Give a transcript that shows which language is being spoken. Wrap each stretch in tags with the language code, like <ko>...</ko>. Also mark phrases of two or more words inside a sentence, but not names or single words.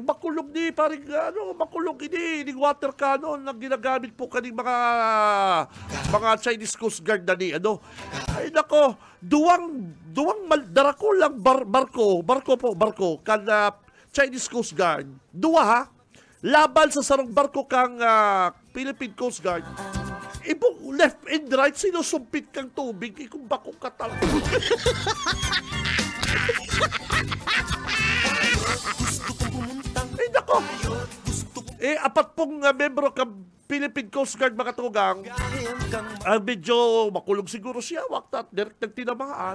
<bik>Makulog ni paring makulog ini</bik> <en>water cannon</en> <bik>na ginagamit po kaning mga Chinese Coast Guard na ni Ay nako, duwang darako lang barko kan Chinese Coast Guard. Duwa ha. Laban sa sarong barko kang Philippine Coast Guard.</bik> <en>Ibong left and right,</en> <bik>sinusumpit kang tubig, kung bako ka talaga. Ay, nako. 4 pong membro kang Philippine Coast Guard, mga tugang, medyo makulog siguro siya, waktat, direct nagtinamaan.</bik>